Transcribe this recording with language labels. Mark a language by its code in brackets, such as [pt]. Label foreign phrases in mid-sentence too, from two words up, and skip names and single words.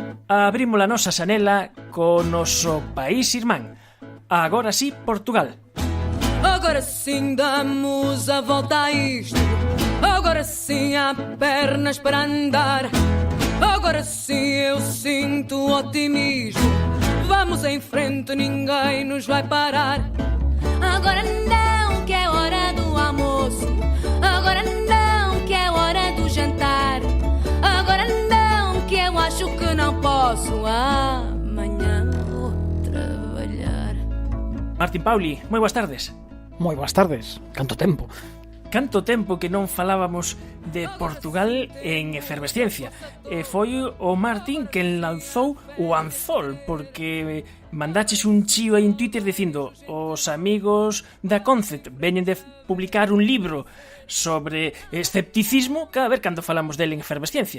[gl] abrimos a nosa xanela co noso país irmán. Agora sí, Portugal. [pt] Agora sim damos a volta a isto. Agora sim há pernas para andar. Agora sim eu sinto otimismo. Vamos em frente, ninguém nos vai parar. Agora não, que é hora do almoço. Agora não, que é hora do jantar. Agora não, que eu acho que não posso. Amanhã vou trabalhar. [gl] Martín Pauli, moi boas tardes. Moi boas tardes, canto tempo. Canto tempo que non falábamos de Portugal en Efervesciencia. Foi o Martín quen lanzou o anzol, porque mandaches un chío aí en Twitter dicindo: os amigos da Concept veñen de publicar un libro sobre escepticismo, cada ver cando falamos dele en Efervesciencia.